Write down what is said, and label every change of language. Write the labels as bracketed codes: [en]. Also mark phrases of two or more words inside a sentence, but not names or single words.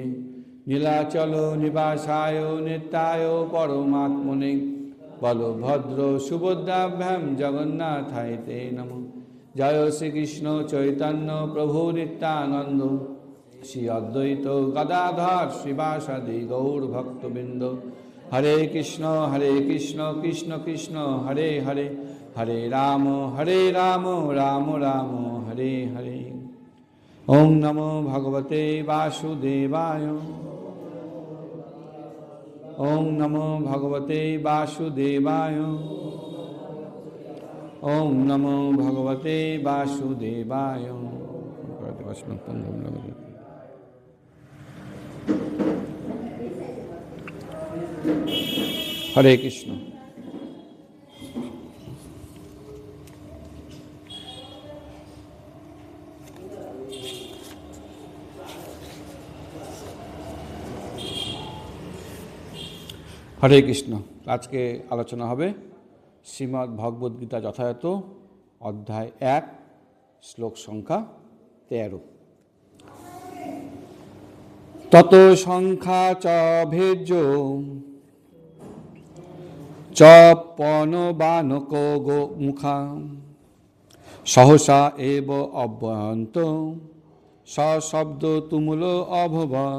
[sa] नीलाचल निवासाय नित्याय परमात्मने बलभद्र सुभद्राभ्यां जगन्नाथाय ते नमः। जय श्री कृष्ण चैतन्य प्रभु नित्यानंद श्री अद्वैत गदाधर श्रीवासादि गौर भक्तबिंद। हरे कृष्ण कृष्ण कृष्ण हरे हरे, हरे राम राम राम हरे हरे। ओम नमो भगवते वासुदेवाय, ओम नमो भगवते वासुदेवाय, ओम नमो भगवते वासुदेवाय। हरे कृष्ण। हरे कृष्ण। [bn] আজ কে আলোচনা হবে শ্রীমদ্ ভগবদ গীতা যথাযথ অধ্যায় 1 শ্লোক সংখ্যা 13। [sa] তত সংখ্যা চ ভেজ্য চ পনবানক গো মুখা সহসা এব অব্যয়ন্ত সশব্দ তুমুল অভবৎ।